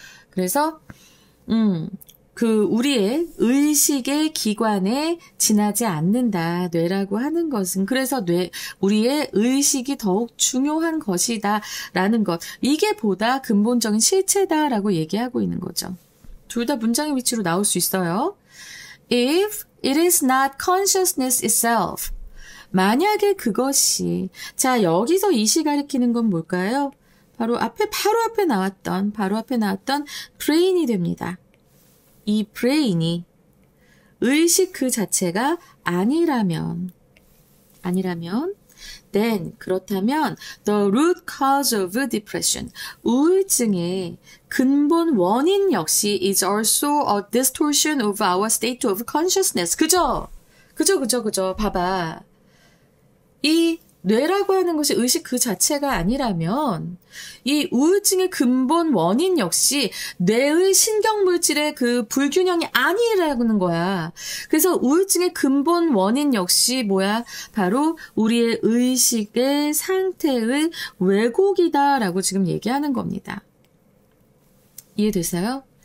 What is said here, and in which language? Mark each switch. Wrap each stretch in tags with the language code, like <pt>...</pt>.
<ko>그래서 우리의 의식의 기관에 지나지 않는다. 뇌라고 하는 것은. 그래서 우리의 의식이 더욱 중요한 것이다. 라는 것. 이게 보다 근본적인 실체다라고 얘기하고 있는 거죠. 둘 다 문장의 위치로 나올 수 있어요.</ko> <en>If it is not consciousness itself.</en> <ko>만약에 그것이, 자, 여기서 이시 가리키는 건 뭘까요? 바로 앞에 나왔던 brain이 됩니다. 이 brain이 의식 그 자체가 아니라면,</ko> <en>then,</en> <ko>그렇다면,</ko> <en>the root cause of depression,</en> <ko>우울증의 근본 원인 역시</ko> <en>is also a distortion of our state of consciousness.</en> <ko>그죠? 봐봐. 이 뇌라고 하는 것이 의식 그 자체가 아니라면 이 우울증의 근본 원인 역시 뇌의 신경물질의 그 불균형이 아니라는 거야. 그래서 우울증의 근본 원인 역시 뭐야? 바로 우리의 의식의 상태의 왜곡이다라고 지금 얘기하는 겁니다. 이해됐어요?</ko>